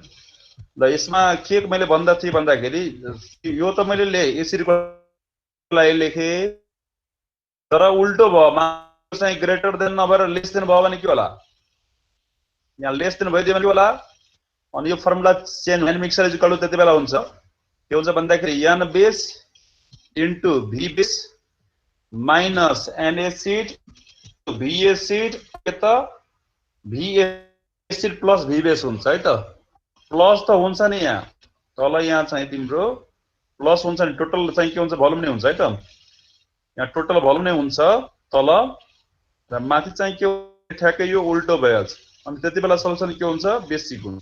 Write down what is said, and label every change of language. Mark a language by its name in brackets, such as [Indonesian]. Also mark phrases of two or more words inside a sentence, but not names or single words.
[Nepali] ल यसमा के मैले भन्दा थिएँ भन्दाखेरि यो त मैले यसरीको लागि लेखेँ, तर उल्टो भयो, मार्क्स चाहिँ [English] greater than [Nepali] नभएर [English] less than [Nepali] भयो भने के होला? यहाँ [English] less than [Nepali] भइदियो भने के होला? अनि यो [English] formula change [Nepali] होइन, [English] mixer is equal to [Nepali] त्यति बेला हुन्छ के हुन्छ भन्दाखेरि [English] N base into V base minus N acid V acid [Nepali] के त [English] V acid plus V base [Nepali] हुन्छ है त। प्लस त हुन्छ नि यहाँ तल, यहाँ चाहिँ तिम्रो प्लस हुन्छ नि, टोटल चाहिँ के हुन्छ भोल्युम नै हुन्छ है त। यहाँ [English] total volume [Nepali] नै हुन्छ तल, र माथि चाहिँ के ठ्याक्कै यो उल्टो भइहाल्छ। अनि त्यति बेला सल्युसन के हुन्छ? बेसिक हुन्छ।